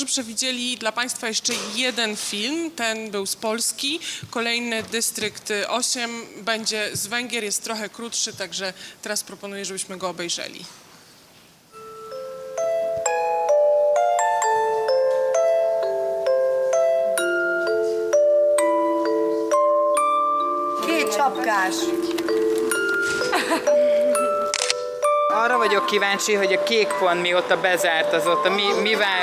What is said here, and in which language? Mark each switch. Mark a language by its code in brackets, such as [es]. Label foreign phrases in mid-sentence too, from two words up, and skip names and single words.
[pl] przewidzieli dla Państwa jeszcze jeden film, ten był z Polski, kolejny dystrykt 8 będzie z Węgier, jest trochę krótszy, także teraz proponuję, żebyśmy go obejrzeli. [hu] Két csapkás. Arra vagyok kíváncsi, hogy a kék pont mióta bezárt, azóta mivel...